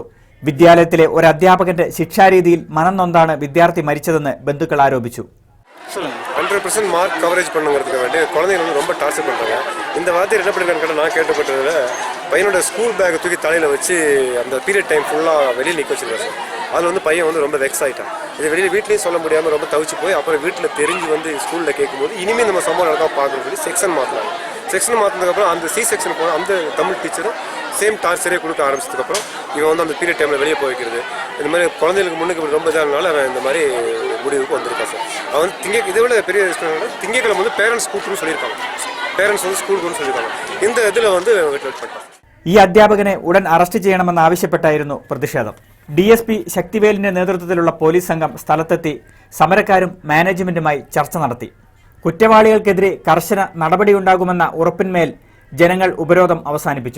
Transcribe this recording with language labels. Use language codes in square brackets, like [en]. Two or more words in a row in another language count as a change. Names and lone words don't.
[ml] വിദ്യാലയത്തിലെ ഒരു അധ്യാപകന്റെ ശിക്ഷാരീതിയിൽ മനം നൊന്താണ് വിദ്യാർത്ഥി മരിച്ചതെന്ന് ബന്ധുക്കൾ ആരോപിച്ചു. [ta] 100% மார்க் கவரேஜ் பண்ணுங்கிறதுக்கு வேண்டி குழந்தைங்க வந்து ரொம்ப டார்ச்சர் பண்ணுறாங்க. இந்த வார்த்தையை என்ன பண்ணிருக்கான்னு நான் கேட்டப்பட்டதில் பையனோட ஸ்கூல் பேக்கை தூக்கி தலையில் வச்சு அந்த பீரியட் டைம் ஃபுல்லாக வெளியில் நிற்க வச்சிருக்காரு சார். அதில் வந்து பையன் வந்து ரொம்ப வெக்ஸ் ஆகிட்டான். இது வெளியில் வீட்லேயும் சொல்ல முடியாமல் ரொம்ப தவிச்சு போய் அப்புறம் வீட்டில் தெரிஞ்சு வந்து ஸ்கூலில் கேட்கும்போது இனிமேல் நம்ம சம்பவம் நடக்காம பார்க்கணும்னு சொல்லி செக்ஷன் மாற்றினாங்க. செக்ஷன் மாற்றினதுக்கப்புறம் அந்த செக்ஷன் போன அந்த தமிழ் டீச்சரும் சேம் டார்ச்சரே கொடுக்க ஆரம்பிச்சதுக்கப்புறம் இவன் வந்து அந்த பீரியட் டைமில் வெளியே போய் வைக்கிறது இந்த மாதிரி குழந்தைகளுக்கு முன்னுக்கு ரொம்ப இதானால அவன் இந்த மாதிரி முடிவுக்கு வந்திருக்கான் சார். அவன் இதை விட பெரிய திங்கக்கிழமை வந்து பேரண்ட்ஸ் கூப்பிட்டுன்னு சொல்லியிருக்காங்க. പേരൻസ് வந்து സ്കൂൾക്ക് சொல்லியிருக்காங்க. இந்த இதில் வந்து பண்ணிட்டான். [ml] ഈ അധ്യാപകനെ ഉടൻ അറസ്റ്റ് ചെയ്യണമെന്നാവശ്യപ്പെട്ടായിരുന്നു പ്രതിഷേധം. DSP ശക്തിവേലിന്റെ നേതൃത്വത്തിലുള്ള പോലീസ് സംഘം സ്ഥലത്തെത്തി സമരക്കാരും മാനേജ്മെന്റുമായി ചർച്ച നടത്തി. കുറ്റവാളികൾക്കെതിരെ കർശന നടപടിയുണ്ടാകുമെന്ന ഉറപ്പിന്മേൽ ജനങ്ങൾ ഉപരോധം അവസാനിപ്പിച്ചു.